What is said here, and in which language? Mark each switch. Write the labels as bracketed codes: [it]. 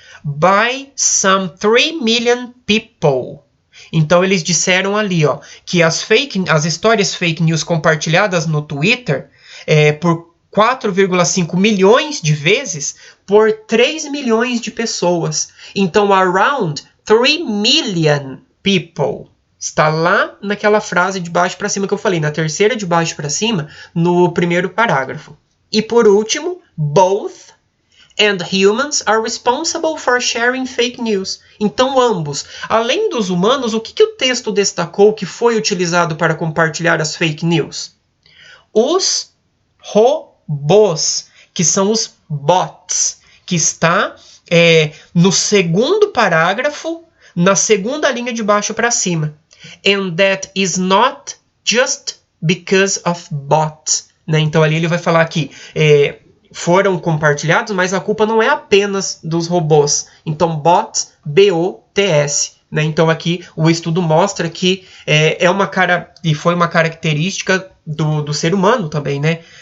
[en] By some 3 million people. [pt] Então eles disseram ali, ó, que as histórias fake news compartilhadas no Twitter por 4,5 milhões de vezes por 3 milhões de pessoas. Então, [en] around 3 million people. [pt] Está lá naquela frase de baixo para cima que eu falei, na terceira de baixo para cima, no primeiro parágrafo. E por último, [en] both and humans are responsible for sharing fake news. [pt] Então, ambos. Além dos humanos, o que o texto destacou que foi utilizado para compartilhar as fake news? Os robôs, que são os bots, que está no segundo parágrafo, na segunda linha de baixo para cima. [en] And that is not just because of bots. [pt] Né? Então ali ele vai falar que foram compartilhados, mas a culpa não é apenas dos robôs. Então bots, B-O-T-S. Né? Então aqui o estudo mostra que e foi uma característica do ser humano também, né?